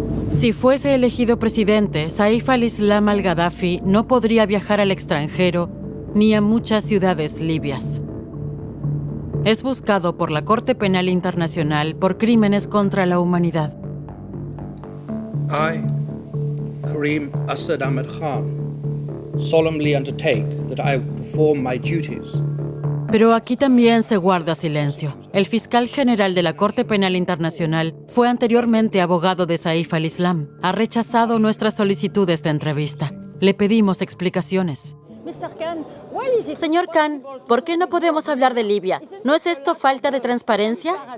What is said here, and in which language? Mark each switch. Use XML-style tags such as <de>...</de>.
<es>Si fuese elegido presidente, Saif al-Islam al-Gaddafi no podría viajar al extranjero ni a muchas ciudades libias. Es buscado por la Corte Penal Internacional por crímenes contra la humanidad.</es> <en>I, Karim Assad Ahmed Khan, solemnly undertake that I will perform my duties.</en> <es>Pero aquí también se guarda silencio. El fiscal general de la Corte Penal Internacional fue anteriormente abogado de Saif al-Islam. Ha rechazado nuestras solicitudes de entrevista. Le pedimos explicaciones. Señor Khan, ¿por qué no podemos hablar de Libia? ¿No es esto falta de transparencia?</es>